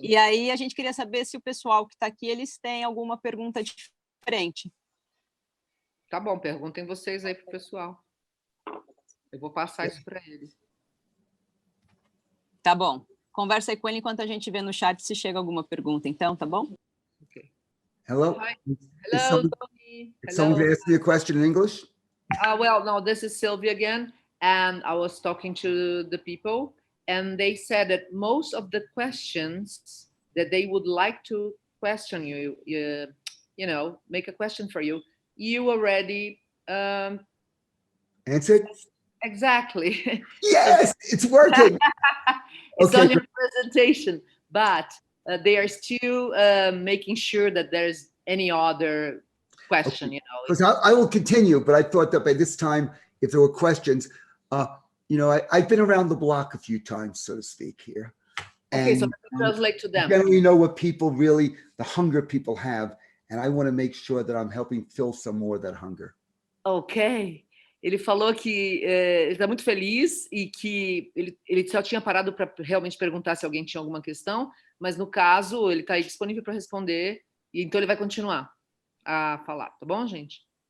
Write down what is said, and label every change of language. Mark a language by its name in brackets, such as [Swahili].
[Portuguese] E aí a gente queria saber se o pessoal que está aqui, eles têm alguma pergunta diferente. Tá bom, perguntem vocês aí pro pessoal. Eu vou passar isso para ele. Tá bom. Conversa aí com ele enquanto a gente vê no chat se chega alguma pergunta, então, tá bom? [English] Okay. Hello. Hi. Hello, Tony. Is someone going to ask me a question in English? Well, no, this is Sylvia again, and I was talking to the people, and they said that most of the questions that they would like to question you, you know, make a question for you, you already Answered? Exactly. Yes, it's working. It's Okay. on your presentation, but they are still making sure that there's any other question, you know. Because I will continue, but I thought that by this time, if there were questions, you know, I've been around the block a few times, so to speak, here. Okay, And so let me translate to them. generally know what people really, the hunger people have, and I want to make sure that I'm helping fill some more of that hunger. Ok. [Portuguese] Ele falou que ele está muito feliz e que ele só tinha parado para realmente perguntar se alguém tinha alguma questão, mas no caso ele está aí disponível para responder, e então ele vai continuar a falar, tá bom, gente?